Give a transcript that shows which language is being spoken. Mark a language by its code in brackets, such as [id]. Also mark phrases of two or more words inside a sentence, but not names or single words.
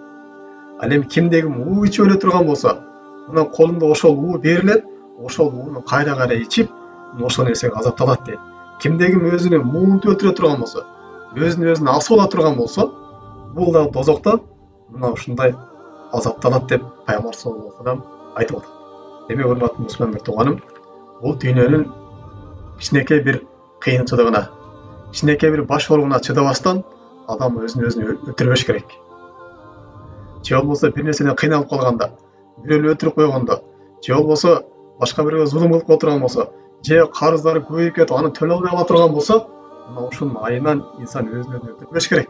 [ky] Ал эми кимде ким уу ичип өлө турган болсо, мына колунда ошол уу берилет, ошол ууну кайра ичип, ошол нерсеге азапталат дейт. Кимде ким өзүнү муунтуп өлтүрө турган болсо, өзүн асып ала турган болсо, бул дагы тозокто мына ушундай азапталат деп Пайгамбар [ar] صلى الله عليه وسلم [ky] айтып атат. Демек, урматтуу мусулман тууганым, бул дүйнөнүн кичинекей бир кыйынчылыгына, кичинекей бир баш ооругуна чыдабастан адам өзүн өлтүрбөш керек. Же болбосо бир нерседен кыйналып калганда, бирөөнү өлтүрүп койгондо, же болбосо башка бирөөгө зулум кылып отурган болсо, же карыздары көбөйүп кетип аны төлөй албай кала турган болсо, мына ушунун айынан инсан өзүн өлтүрбөш керек.